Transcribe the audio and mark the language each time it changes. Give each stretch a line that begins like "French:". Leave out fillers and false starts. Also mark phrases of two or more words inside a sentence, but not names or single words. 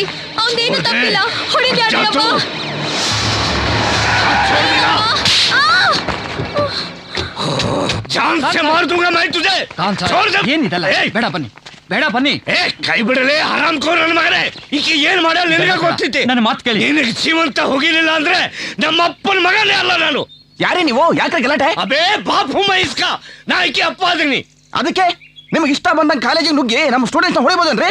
Kannada: ಅವನ್ದೇನು ತಪ್ಪಿಲ್ಲ, ಹೊಡಿಬ್ಯಾಡ್ರಿ ಅಬ್ಬ.
Hindi: जान से मार दूंगा मैं तुझे। छोड़ दे।
Kannada: ಏನಿದಲ್ಲ ಬೇಡ ಬನ್ನಿ, ಬೇಡ ಬನ್ನಿ. ಏ ಕೈ ಬಿಡಲೇ ಹರಾಮ್ ಖೋರ್ ನನ್ನ ಮಗನೇ. ಈಕೆ ಏನ್ ಮಾಡ ನಿನಗೆ ಗೊತ್ತಿತ್ತೆ. ನನ್ನ ಮಾತು ಕೇಳಿ. ನಿನಗೆ ಜೀವಂತ ಹೋಗಿಲಿಲ್ಲ ಅಂದ್ರೆ ನಮ್ಮ ಅಪ್ಪನ ಮಗನೇ ಅಲ್ಲ ನಾನು. ಯಾರೇ ನೀವು? ಯಾಕೆ ಗಲಾಟೆ?
Hindi: अबे बाप हूँ मैं इसका.
Kannada: ನಾ ಈಕೆ ಅಪ್ಪ ಅದೀನಿ. ಅದಕ್ಕೆ ನಿಮ್ಗೆ ಇಷ್ಟ ಬಂದಂಗೆ ಕಾಲೇಜಿಗೆ ನುಗ್ಗಿ ನಮ್ಮ ಸ್ಟೂಡೆಂಟ್ಸ್ ಹೊಡಿಬೋದನ್ರಿ?